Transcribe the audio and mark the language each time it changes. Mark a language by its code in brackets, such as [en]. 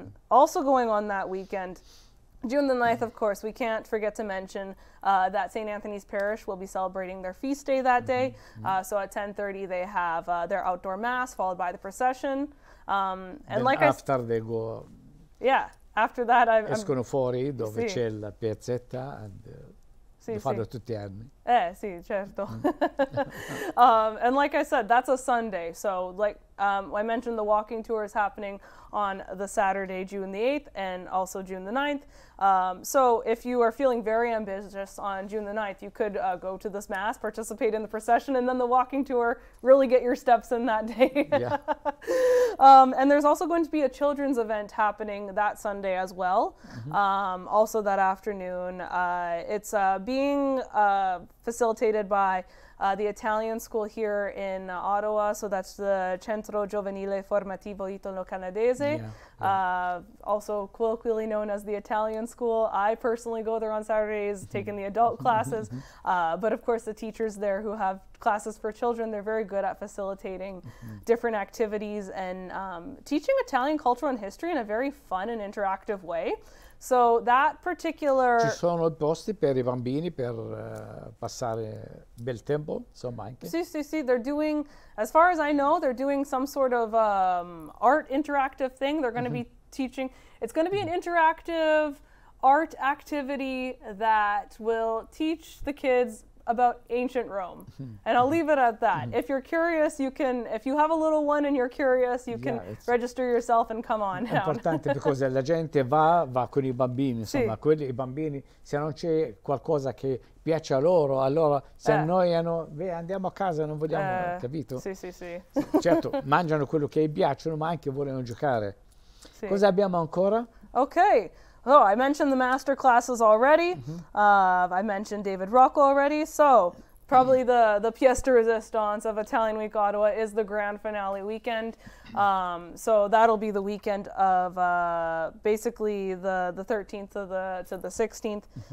[en] Also going on that weekend, June the 9th, of course, we can't forget to mention that St. Anthony's Parish will be celebrating their feast day that day. So at 10:30 they have their outdoor mass, followed by the procession. And then like after they go... Yeah, after that [it] escono fuori dove c'è la piazzetta e lo fanno tutti gli anni. Sì, certo. [en] And like I said, that's a Sunday. So like I mentioned, the walking tour is happening on the Saturday, June the 8th, and also June the 9th. So if you are feeling very ambitious on June the 9th, you could go to this mass, participate in the procession, and then the walking tour, really get your steps in that day. And there's also going to be a children's event happening that Sunday as well, also that afternoon. It's being facilitated by the Italian school here in Ottawa, so that's the Centro Giovanile Formativo Italo-Canadese, also colloquially known as the Italian school. I personally go there on Saturdays, taking the adult classes, but of course the teachers there who have classes for children, they're very good at facilitating different activities and teaching Italian culture and history in a very fun and interactive way. So that particular... [it] Ci sono posti per I bambini per passare bel tempo, insomma anche. Sì, [en] they're doing, as far as I know, they're doing some sort of art interactive thing. They're going to be teaching, it's going to be an interactive art activity that will teach the kids about ancient Rome. And I'll leave it at that. If you're curious, you can, if you have a little one and you're curious, you can register yourself and come on down. [it] È importante perché la gente va con I bambini, insomma, I bambini, se non c'è qualcosa che piace a loro, allora si annoiano, andiamo a casa, non vogliamo, capito? Sì. Certo, mangiano quello che gli piacciono, ma anche vogliono giocare. Cosa abbiamo ancora? [en] Okay. Oh, I mentioned the master classes already. I mentioned David Rocco already. So probably the pièce de résistance of Italian Week Ottawa is the grand finale weekend. So that'll be the weekend of basically the 13th to the 16th.